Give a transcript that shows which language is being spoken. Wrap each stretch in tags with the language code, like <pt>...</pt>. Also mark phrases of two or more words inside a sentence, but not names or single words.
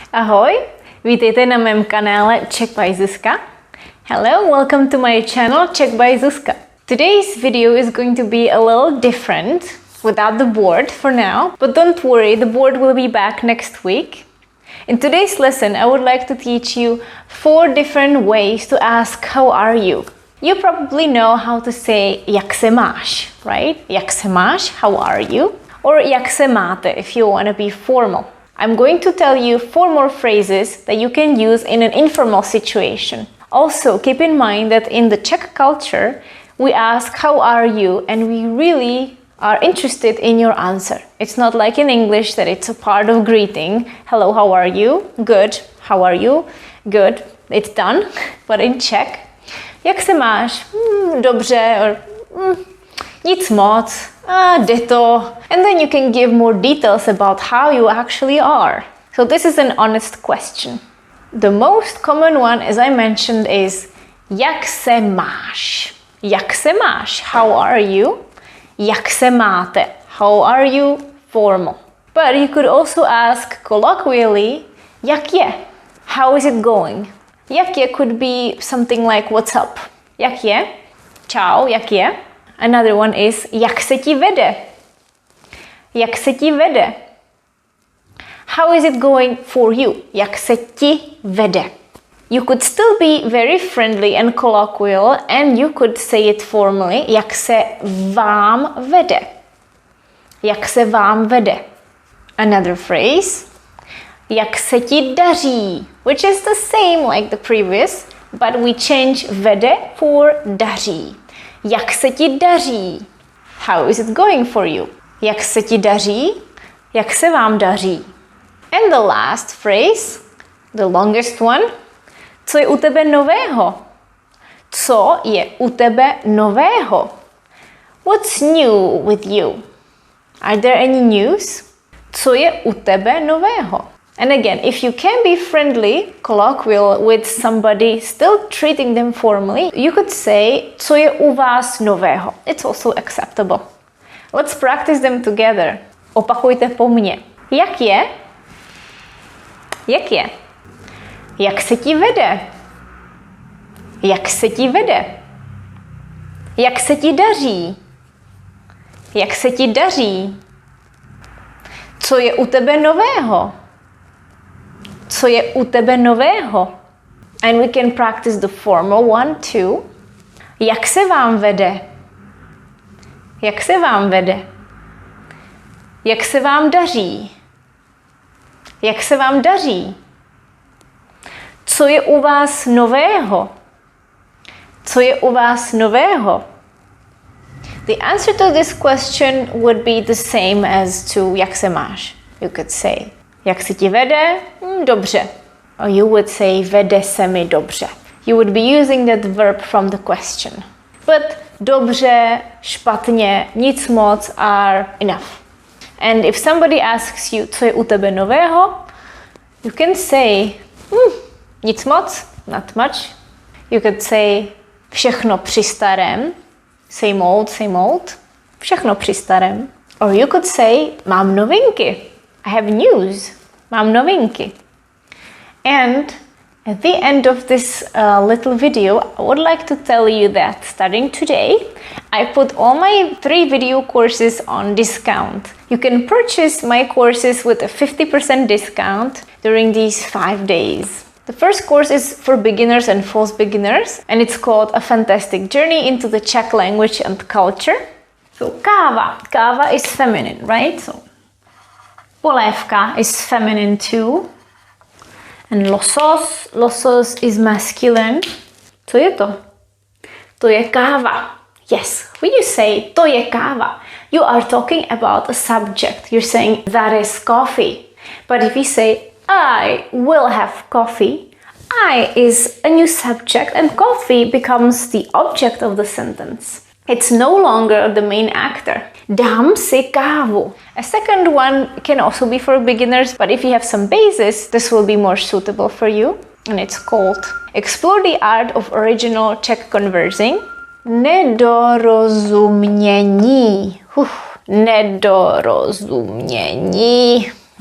<cs>Ahoj, vítejte na mém kanále Czech by Zuzka.</cs> <en>Hello, welcome to my channel Czech by Zuzka. Today's video is going to be a little different without the board for now, but don't worry, the board will be back next week. In today's lesson, I would like to teach you 4 different ways to ask how are you. You probably know how to say</en> <cs>jak se máš,</cs> <en>right?</en> <cs>Jak se máš,</cs> <en>how are you? Or</en> <cs>jak se máte</cs> <en>if you want to be formal. I'm going to tell you 4 more phrases that you can use in an informal situation. Also, keep in mind that in the Czech culture, we ask how are you and we really are interested in your answer. It's not like in English that it's a part of greeting. Hello, how are you? Good. How are you? Good. It's done. But in Czech,</en> <cs>jak se máš? Dobře. Or, nic moc. Jde to.</cs> <en>And then you can give more details about how you actually are. So this is an honest question. The most common one, as I mentioned, is</en> <cs>jak se máš? Jak se máš?</cs> <en>How are you?</en> <cs>Jak se máte?</cs> <en>How are you? Formal. But you could also ask colloquially,</en> <cs>jak je?</cs> <en>How is it going?</en> <cs>Jak je</cs> <en>could be something like what's up?</en> <cs>Jak je? Čau, jak je?</cs> <en>Another one is</en> <cs>jak se ti vede? Jak se ti vede?</cs> <en>How is it going for you?</en> <cs>Jak se ti vede?</cs> <en>You could still be very friendly and colloquial and you could say it formally.</en> <cs>Jak se vám vede? Jak se vám vede?</cs> <en>Another phrase.</en> <cs>Jak se ti daří?</cs> <en>Which is the same like the previous, but we change vede for daří.</en> <cs>Jak se ti daří?</cs> <en>How is it going for you?</en> <cs>Jak se ti daří? Jak se vám daří?</cs> <en>And the last phrase, the longest one.</en> <cs>Co je u tebe nového? Co je u tebe nového?</cs> <en>What's new with you? Are there any news?</en> <cs>Co je u tebe nového?</cs> <en>And again, if you can be friendly, colloquial with somebody, still treating them formally, you could say,</en> <cs>co je u vás nového?</cs> <en>It's also acceptable. Let's practice them together.</en> <cs>Opakujte po mně. Jak je? Jak je? Jak se ti vede? Jak se ti vede? Jak se ti daří? Jak se ti daří? Co je u tebe nového? Co je u tebe nového?</cs> <en>And we can practice the formal one too.</en> <cs>Jak se vám vede? Jak se vám vede? Jak se vám daří? Jak se vám daří? Co je u vás nového? Co je u vás nového?</cs> <en>The answer to this question would be the same as to</en> <cs>jak se máš.</cs> <en>You could say,</en> <cs>jak se ti vede? Dobře.</cs> <en>Or you would say,</en> <cs>vede se mi dobře.</cs> <en>You would be using that verb from the question. But</en> <cs>dobře, špatně, nic moc</cs> <en>are enough. And if somebody asks you,</en> <cs>co je u tebe nového?</cs> <en>You can say,</en> <cs>nic moc,</cs> <en>not much. You could say,</en> <cs>všechno při starém.</cs> <en>Same old, same old.</en> <cs>Všechno při starém.</cs> <en>Or you could say,</en> <cs>mám novinky.</cs> <en>I have news.</en> <cs>Mám novinky.</cs> <en>And at the end of this little video, I would like to tell you that starting today, I put all my 3 video courses on discount. You can purchase my courses with a 50% discount during these 5 days. The first course is for beginners and false beginners, and it's called A Fantastic Journey into the Czech Language and Culture. So káva. Káva is feminine, right? So polévka is feminine too. And losos. Losos is masculine.</en> <cs>Co je to? To je káva.</cs> <en>Yes. When you say</en> <cs>to je káva,</cs> <en>you are talking about a subject. You're saying that is coffee. But if you say I will have coffee, I is a new subject and coffee becomes the object of the sentence. It's no longer the main actor.</en> <cs>Dám si kávu.</cs> <en>A second one can also be for beginners, but if you have some basis, this will be more suitable for you. And it's called Explore the Art of Original Czech Conversing.</en> <cs>Nedorozumění. Nedorozumění.</cs>